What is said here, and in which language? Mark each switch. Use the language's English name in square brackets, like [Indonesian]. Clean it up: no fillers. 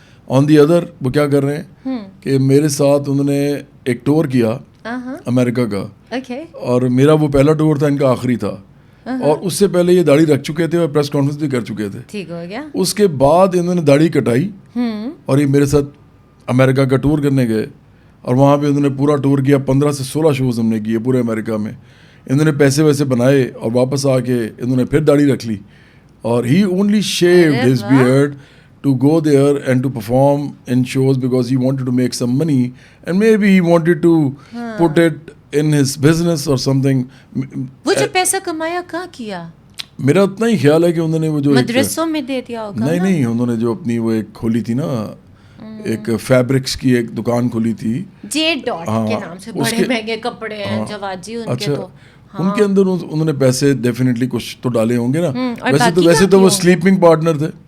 [English] on the other [Hindi] वो क्या कर रहे हैं कि मेरे साथ उन्होंने एक टूर किया अमेरिका का, और मेरा वो पहला टूर था, इनका आखिरी था. और उससे पहले ये दाढ़ी रख चुके थे और प्रेस कॉन्फ्रेंस भी कर चुके थे. ठीक हो गया. उसके बाद इन्होंने दाढ़ी कटाई और ये मेरे साथ अमेरिका का टूर करने गए, और वहाँ पे इन्होंने पूरा टूर किया. 15 से 16 शोज़ हमने किए पूरे अमेरिका में. इन्होंने पैसे वैसे बनाए और वापस आके इन्होंने फिर दाढ़ी रख ली, और [English] He only shaved his beard to go there and to perform in shows because he wanted to make some money, and maybe he wanted to put it in his business or something. [Hindi] वो जो पैसा कमाया कहाँ किया? मेरा उतना ही ख्याल है कि उन्होंने वो जो मदरसों में दे दिया होगा. नहीं, उन्होंने जो अपनी वो एक खोली थी ना, एक फैब्रिक्स की एक दुकान खोली थी जेड डॉट के नाम से. बड़े महंगे कपड़े हैं जवाद जी उनके. अच्छा, तो उनके अंदर उन्होंने पैसे डेफिनेटली कुछ तो डाले होंगे ना. वैसे तो वो स्लीपिंग पार्टनर थे.